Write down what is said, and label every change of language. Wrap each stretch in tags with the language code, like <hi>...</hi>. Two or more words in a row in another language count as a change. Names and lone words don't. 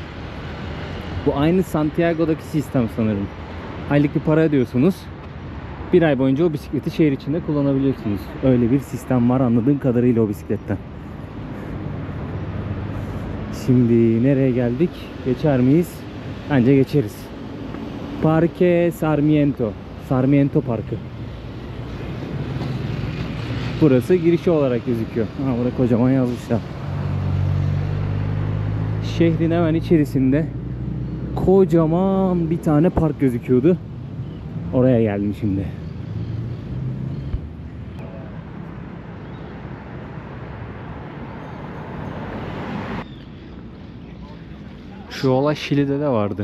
<tr>Bu aynı Santiago'daki sistem sanırım. Aylık bir para ödüyorsunuz. Bir ay boyunca o bisikleti şehir içinde kullanabiliyorsunuz. Öyle bir sistem var anladığım kadarıyla o bisikletten. Şimdi nereye geldik? Geçer miyiz? Bence geçeriz. Parque Sarmiento. Sarmiento Parkı. Burası girişi olarak gözüküyor. Ha, burada kocaman yazmışlar. Şehrin hemen içerisinde kocaman bir tane park gözüküyordu. Oraya geldim şimdi. Şu olay Şili'de de vardı.</tr>